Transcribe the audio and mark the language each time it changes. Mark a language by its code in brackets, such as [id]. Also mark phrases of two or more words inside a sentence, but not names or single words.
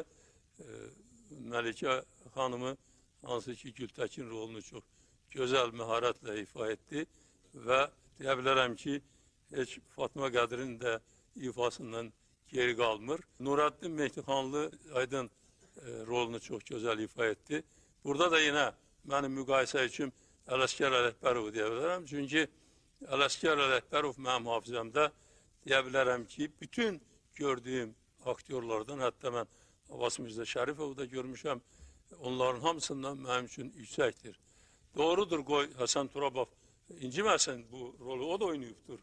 [az] Məlikə xanımı hansı ki Gültekin rolunu [tr] çok güzel [az] məharətlə ifa etdi və deyə bilərəm ki heç Fatma Qədir'in de ifasından geri qalmır. [tr] Nuraddin Mehdixanlı Aydın rolunu çok güzel ifa etti. [az] Burada da [tr] yine benim [az] müqayisə üçün Ələsgər Ələkbərov deyə bilərəm. Çünki Ələsgər Ələkbərov mənim hafizəmdə deyə bilərəm ki bütün gördüğüm aktyorlardan, [tr] hatta ben [az] Abbas Mirza Şərifovu da görmüşəm. Onların hamısından mənim üçün yüksəkdir. Doğrudur, qoy Hasan Turabov inciməsin bu rolü, o da oynayıbdır.